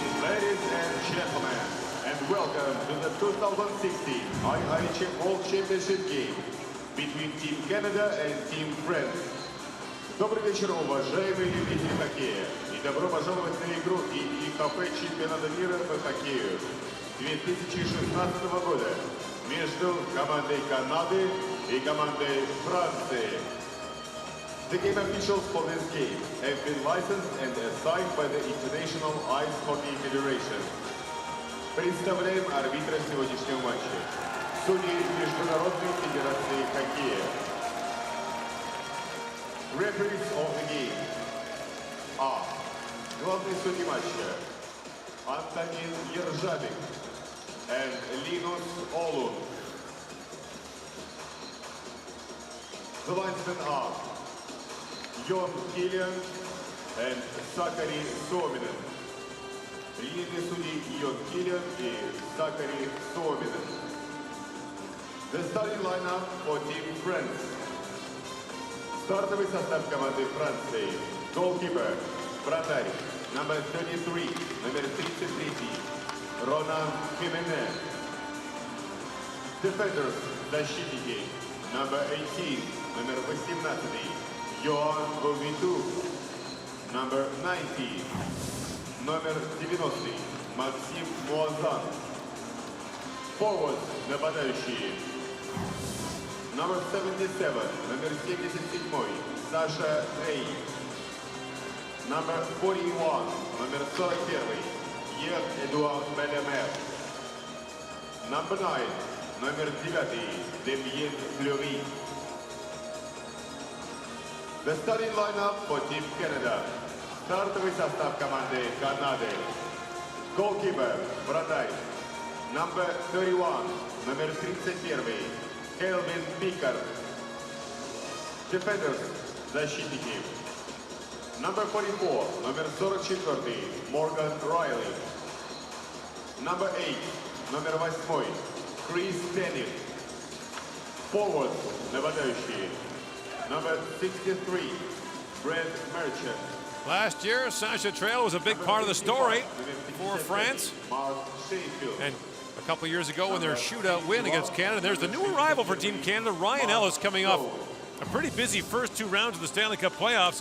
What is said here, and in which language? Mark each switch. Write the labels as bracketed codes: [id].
[en] welcome to the 2016 IIHF World Championship game between Team Canada and Team France. [ru] Добрый вечер, уважаемые любители хоккея, и добро пожаловать на игру IIHF чемпионата мира по хоккею 2016 года между командой Канады и командой Франции. [en] The game officials for this game have been licensed and assigned by the International Ice Hockey Federation. [ru] Представляем арбитра сегодняшнего матча. Судьи Международной Федерации Хоккея. [en] Referees of the game are [ru] главный судья матча [en] Антонин Ержавик and Linus Olun. The linesmen are Jon Kilian and Sakari Suominen. [ru] Линейные судьи Йон Киллиан и Закари Suominen. [en] The starting lineup for Team France. [ru] Стартовый состав команды Франции. Goalkeeper, вратарь, номер 33, номер 33, Ронан Химене. Defenders, защитники, номер 18, номер 18, Йоан Вовиту, номер 90. Номер 90, Максим Муазан. Forward, нападающие. Номер 77, номер 77, Саша Рей. Номер 41, номер 41, Ер Эдуард Белемер. Номер 9, номер 9, Демьен Флeury. [en] The starting lineup for Team Canada. [ru] Стартовый состав команды Канады. Goalkeeper, вратарь, [en] number 31, [ru] номер 31, Келвин Пикар. Defenders, защитники, [en] number 44, [ru] номер 44, Морган Райли. [en] Number 8, [ru] номер 8, Крис Деннис. [en] Forward, нападающие, number 63, Brent Merchant. Last year, Sacha Trail was a big part of the story for France. And a couple of years ago, in their shootout win against Canada, there's the new arrival for Team Canada, Ryan Ellis, coming off a pretty busy first two rounds of the Stanley Cup playoffs.